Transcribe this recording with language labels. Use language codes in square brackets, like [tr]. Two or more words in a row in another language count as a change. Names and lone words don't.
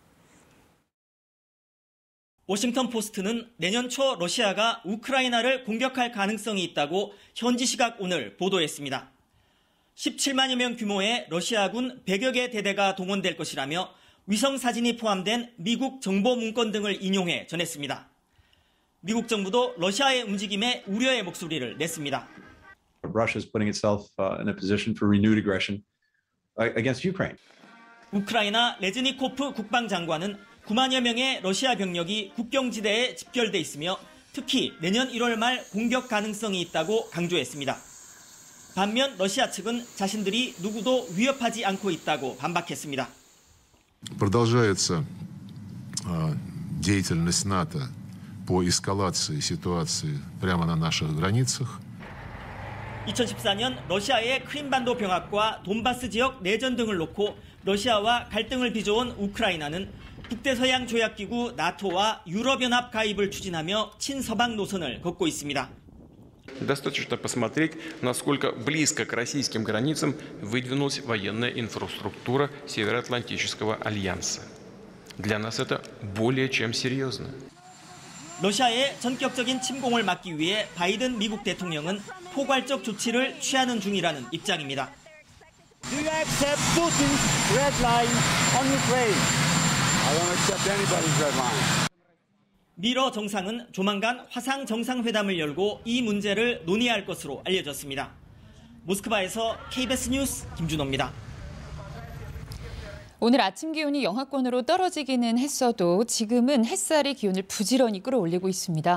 [ko] 워싱턴 포스트는 내년 초 러시아가 우크라이나를 공격할 가능성이 있다고 현지 시각 오늘 보도했습니다. 17만여 명 규모의 러시아군 100여 개 대대가 동원될 것이라며 위성 사진이 포함된 미국 정보 문건 등을 인용해 전했습니다. 미국 정부도 러시아의 움직임에 우려의 목소리를 냈습니다. [en] Russia is putting itself in a position for renewed aggression against Ukraine. [ko] 우크라이나 레즈니코프 국방장관은 9만여 명의 러시아 병력이 국경지대에 집결돼 있으며 특히 내년 1월 말 공격 가능성이 있다고 강조했습니다. 반면 러시아 측은 자신들이 누구도 위협하지 않고 있다고 반박했습니다. [ru] Продолжается деятельность НАТО по эскалации ситуации прямо на наших границах. [ko] 2014년 러시아의 크림반도 병합과 돈바스 지역 내전 등을 놓고 러시아와 갈등을 빚어온 우크라이나는 북대서양 조약기구 나토와 유럽연합 가입을 추진하며 친서방 노선을 걷고 있습니다. [ru] Достаточно посмотреть, насколько близко к российским границам выдвинулась военная инфраструктура Североатлантического альянса. Для нас это более чем серьезно. [ko] 러시아의 전격적인 침공을 막기 위해 바이든 미국 대통령은 포괄적 조치를 취하는 중이라는 입장입니다. [en] Do you accept Putin's red line on Ukraine? I don't accept anybody's red line. [ko] 미러 정상은 조만간 화상 정상회담을 열고 이 문제를 논의할 것으로 알려졌습니다. 모스크바에서 KBS 뉴스 김준호입니다. 오늘 아침 기온이 영하권으로 떨어지기는 했어도 지금은 햇살이 기온을 부지런히 끌어올리고 있습니다.